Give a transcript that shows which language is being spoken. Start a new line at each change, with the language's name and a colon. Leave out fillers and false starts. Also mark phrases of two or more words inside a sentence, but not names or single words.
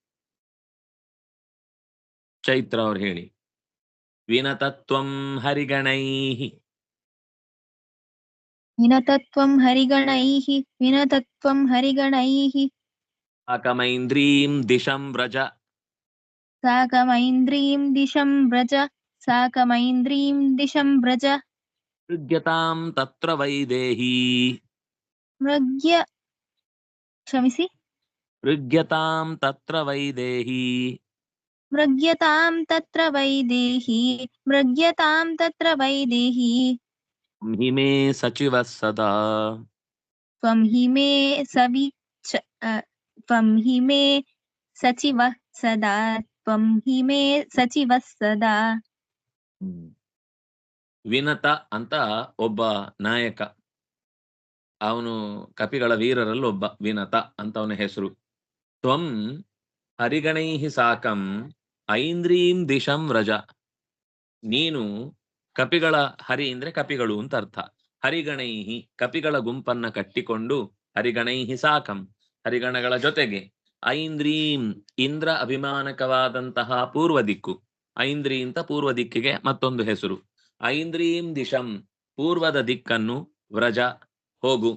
Kannada: ಚೈತ್ರ ಅವ್ರು ಹೇಳಿ.
Sanskrit: ವಿನತತ್ವಂ ಹರಿಗಣೈಃ, ವಿನತತ್ವಂ ಹರಿಗಣೈಃ, ವಿನತತ್ವಂ ಹರಿಗಣೈಃ, ಸಾಕಮೈಂದ್ರೀಂ ದಿಶಂ ವ್ರಜ, ಸಾಕಮೈಂದ್ರೀಂ ದಿಶಂ ವ್ರಜ, ಸಾಕಮೈಂದ್ರೀಂ ದಿಶಂ ವ್ರಜ, ಋಗ್ಯತಾಂ ತತ್ರ ವೈದೇಹಿ,
Kannada: ಮೃಗ್ಯ ಕ್ಷಮಿಸಿ
Sanskrit: ಋಗ್ಯತಾಂ ತತ್ರ ವೈದೇಹಿ, ಮೃಗ್ಯತಾಂ ತತ್ರ ವೈದೇಹಿ, ಮೃಗ್ಯತಾಂ ತತ್ರ ವೈದೇಹಿ, ಹಿಮೇ ಸಚಿವ ಸದಾ, ತ್ವಂ ಹಿ ಮೇ ತ್ವಂ ಹಿ ಮೇ ಸಚಿವಃ ಸದಾ, ತ್ವಂ ಹಿ ಮೇ ಸಚಿವಃ ಸದಾ.
Kannada: ವಿನತ ಅಂತ ಒಬ್ಬ ನಾಯಕ, ಅವನು ಕಪಿಗಳ ವೀರರಲ್ಲಿ ಒಬ್ಬ, ವಿನತ ಅಂತ ಅವನ ಹೆಸರು.
Sanskrit: ತ್ವಂ ಹರಿಗಣೈಹಿ ಸಾಕಂ ಐಂದ್ರೀಂ ದಿಶಂ ವ್ರಜ,
Kannada: ನೀನು ಕಪಿಗಳ, ಹರಿ ಅಂದ್ರೆ ಕಪಿಗಳು ಅಂತ ಅರ್ಥ, ಹರಿಗಣೈಹಿ ಕಪಿಗಳ ಗುಂಪನ್ನ ಕಟ್ಟಿಕೊಂಡು,
Sanskrit: ಹರಿಗಣೈಹಿ ಸಾಕಂ
Kannada: ಹರಿಗಣಗಳ ಜೊತೆಗೆ, ಐಂದ್ರೀಂ ಇಂದ್ರ ಅಭಿಮಾನಕವಾದಂತಹ ಪೂರ್ವ ದಿಕ್ಕು, ಐಂದ್ರಿ ಅಂತ ಪೂರ್ವ ದಿಕ್ಕಿಗೆ ಮತ್ತೊಂದು ಹೆಸರು,
Sanskrit: ಐಂದ್ರೀಂ ದಿಶಂ
Kannada: ಪೂರ್ವದ ದಿಕ್ಕನ್ನು, ವ್ರಜ ಹೋಗು.